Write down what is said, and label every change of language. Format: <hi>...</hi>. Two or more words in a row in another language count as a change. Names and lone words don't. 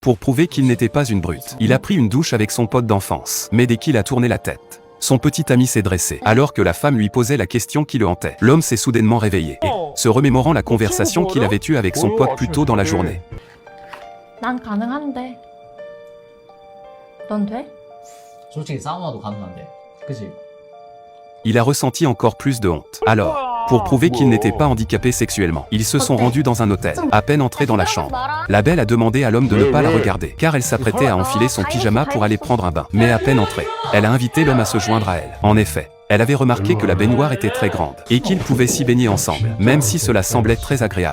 <fr>pour prouver qu'il n'était pas une brute. Il a pris une douche avec son pote d'enfance. Mais dès qu'il a tourné la tête, son petit ami s'est dressé, alors que la femme lui posait la question qui le hantait. L'homme s'est soudainement réveillé, et, se remémorant la conversation qu'il avait eue avec son pote plus tôt dans la journée.</fr> <ko>난 가능한데. 넌 돼? 솔직히 사우나도 가능한데, 그치?</ko> <fr>Il a ressenti encore plus de honte. Alors, pour prouver qu'il n'était pas handicapé sexuellement, ils se sont rendus dans un hôtel. À peine entrés dans la chambre, la belle a demandé à l'homme de ne pas la regarder, car elle s'apprêtait à enfiler son pyjama pour aller prendre un bain. Mais à peine entrée, elle a invité l'homme à se joindre à elle. En effet, elle avait remarqué que la baignoire était très grande, et qu'ils pouvaient s'y baigner ensemble, même si cela semblait très agréable.</fr>